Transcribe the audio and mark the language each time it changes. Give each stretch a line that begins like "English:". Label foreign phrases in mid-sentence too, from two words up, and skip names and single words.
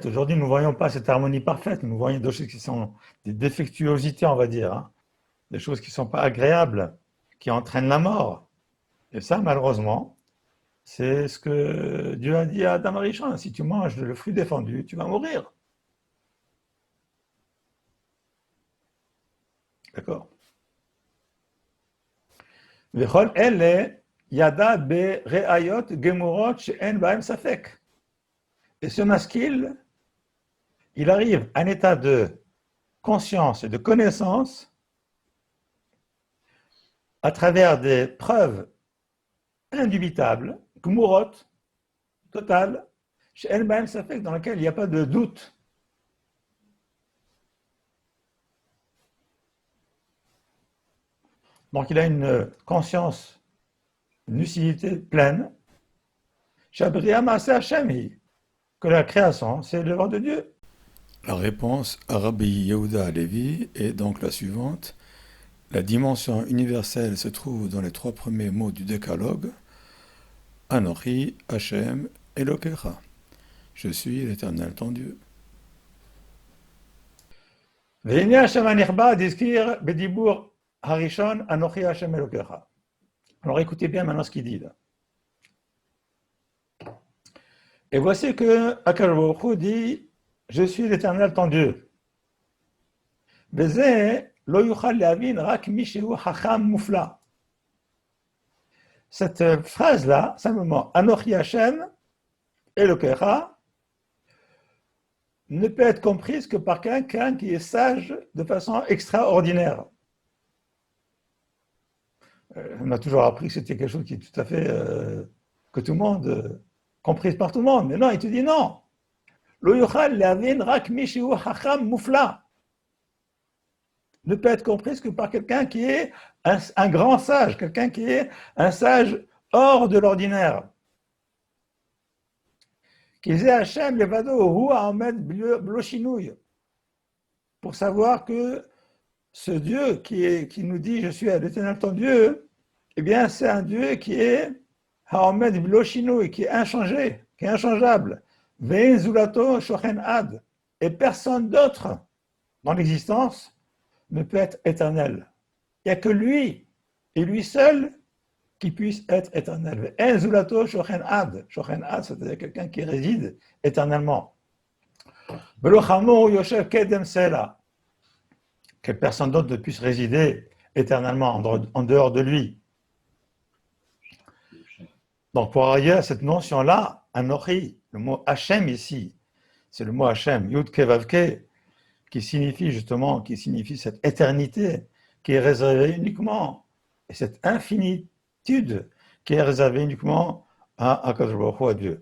French: Aujourd'hui, nous ne voyons pas cette harmonie parfaite, nous voyons des choses qui sont des défectuosités, on va dire, hein, des choses qui ne sont pas agréables, qui entraînent la mort. Et ça, malheureusement, c'est ce que Dieu a dit à Adam Arishon, si tu manges le fruit défendu, tu vas mourir. D'accord.
Hebrew: וכל אלה ידע בראיות גמורות שאין בהם ספק.
French: Et ce masquil, il arrive à un état de conscience et de connaissance à travers des preuves indubitables, gemurot, totales,
Hebrew: שאין בהם ספק,
French: dans lesquelles il n'y a pas de doute. Donc il a une conscience, une lucidité pleine, que la création, c'est l'œuvre de Dieu. La réponse à Rabbi Yehuda Halevi est donc la suivante. La dimension universelle se trouve dans les trois premiers mots du décalogue.
Hebrew: אנוכי השם אלוקיך.
French: Je suis l'Éternel ton Dieu.
Hebrew: והנה השם הנכבד הזכיר בדיבור הראשון, אנוכי השם אלוקיך.
French: Alors écoutez bien maintenant ce qu'il dit là. Et voici que
Hebrew: הקדוש ברוך הוא
French: dit, je suis l'Éternel ton Dieu.
Hebrew: וזה לא יוכל להבין רק מי שהוא חכם מופלא.
French: Cette phrase-là, simplement,
Hebrew: אנוכי השם אלוקיך,
French: ne peut être comprise que par quelqu'un qui est sage de façon extraordinaire. On a toujours appris que c'était quelque chose qui est tout à fait, que tout le monde, comprise par tout le monde. Mais non, il te dit non.
Hebrew: לא יוכל להבין רק מי שהוא חכם מופלא.
French: Ne peut être comprise que par quelqu'un qui est un grand sage, quelqu'un qui est un sage hors de l'ordinaire. Pour savoir que ce Dieu qui nous dit je suis l'Éternel ton Dieu, eh bien c'est un Dieu qui est
Hebrew: העומד בלא שינוי,
French: qui est inchangé, qui est inchangeable.
Hebrew: ואין זולתו שוכן עד.
French: Et personne d'autre dans l'existence ne peut être éternel. Il n'y a que lui, et lui seul, qui puisse être éternel.
Hebrew: ואין זולתו שוכן עד. שוכן עד,
French: c'est-à-dire quelqu'un qui réside éternellement.
Hebrew: ולא חמור יושב קדם סלה.
French: Que personne d'autre ne puisse résider éternellement en dehors de lui. Donc pour arriver à cette notion-là, Anochi, le mot Hachem ici, c'est le mot Hachem,
Hebrew: יוד קי ואו קי,
French: qui signifie justement, qui signifie cette éternité qui est réservée uniquement, et cette infinitude qui est réservée uniquement à
Hebrew: הקדוש ברוך הוא,
French: à Dieu.